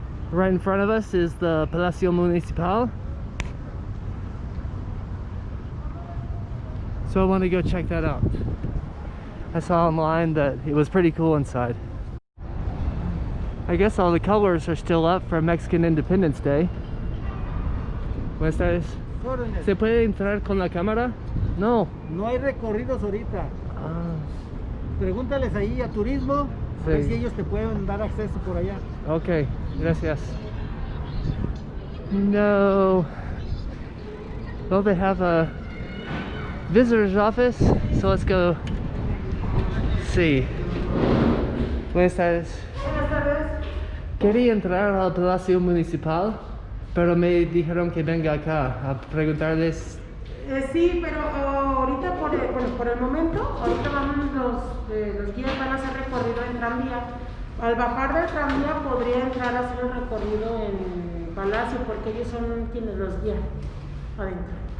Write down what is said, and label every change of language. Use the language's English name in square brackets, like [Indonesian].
[English] Right in front of us is the Palacio Municipal. So I want to go check that out. I saw online that it was pretty cool inside. I guess all the colors are still up for Mexican Independence Day. [Spanish] Buenas tardes. ¿Se puede entrar con la cámara? No. No hay recorridos ahorita. Ah. Pregúntales ahí a turismo, Sí. a ver si ellos te pueden dar acceso por allá. Okay, gracias. No. [English] Well, they have a visitor's office, so let's go see. [Spanish] Buenas tardes. Buenas tardes. Quería entrar al Palacio Municipal, pero me dijeron que venga acá a preguntarles. Sí, pero ahorita por el momento, ahorita vamos los guías van a hacer recorrido en tranvía. Al bajar del tranvía podría entrar a hacer un recorrido en Palacio porque ellos son quienes los guían adentro.